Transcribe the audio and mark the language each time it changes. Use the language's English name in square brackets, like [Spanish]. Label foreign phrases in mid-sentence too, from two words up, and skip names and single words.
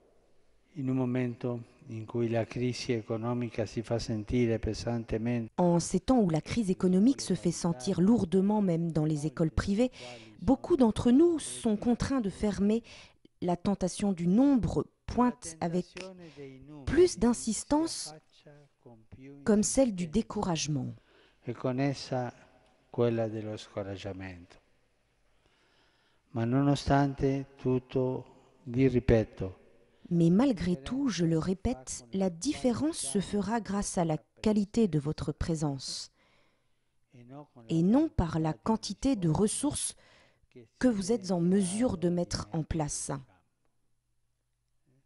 [French] En ces temps où la crise économique se fait sentir lourdement même dans les écoles privées, beaucoup d'entre nous sont contraints de fermer. La tentation du nombre pointe avec plus d'insistance comme celle du découragement. [Italian] Ma nonostante tutto, vi ripeto. [French] Mais malgré tout, je le répète, la différence se fera grâce à la qualité de votre présence et non par la quantité de ressources que vous êtes en mesure de mettre en place.